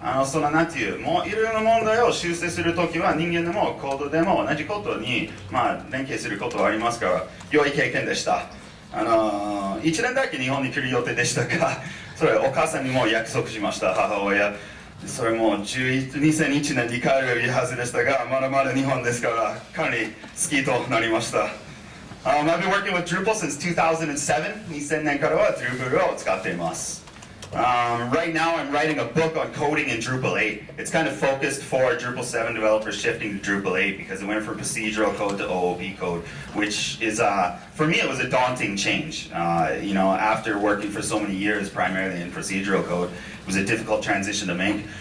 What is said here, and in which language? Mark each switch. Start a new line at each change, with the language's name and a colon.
Japanese: なんていう、もういろいろな問題を修正するときは人間でもコードでも同じことに、連携することはありますから、良い経験でした。 1年だけ日本に来る予定でしたが、それお母さんにも約束しました、母親。それも2001年に帰るはずでしたが、まだまだ日本ですから、かなり好きとなりました。
English: I've been working with Drupal since 2007.
Japanese: 2000年からは Drupal を使っています。
English: Right now I'm writing a book on coding in Drupal 8. It's kind of focused for Drupal 7 developers shifting to Drupal 8 because it went from procedural code to OOP code, which is, for me it was a daunting change. After working for so many years primarily in procedural code, it was a difficult transition to make.